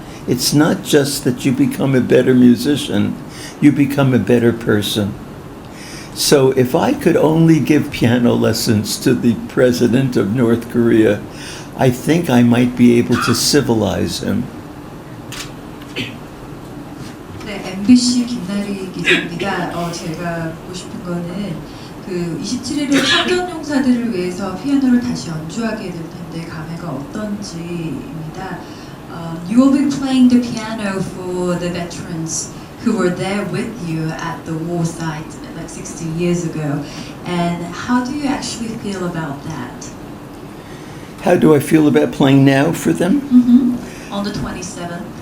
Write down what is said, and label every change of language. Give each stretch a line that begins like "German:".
English: It's not just that you become a better musician, you become a better person. So if I could only give piano lessons to the president of North Korea, I think I might be able to civilize him.
Korean: 네, MBC 김나리 기자입니다. 제가 묻고 싶은 거는 그 27일에 참전용사들을 위해서 피아노를 다시 연주하게 될 텐데 감회가 어떤지입니다.
English: You will be playing the piano for the veterans who were there with you at the war site like 60 years ago. And how do you actually feel about that? How do I feel about playing now for them? On the 27th.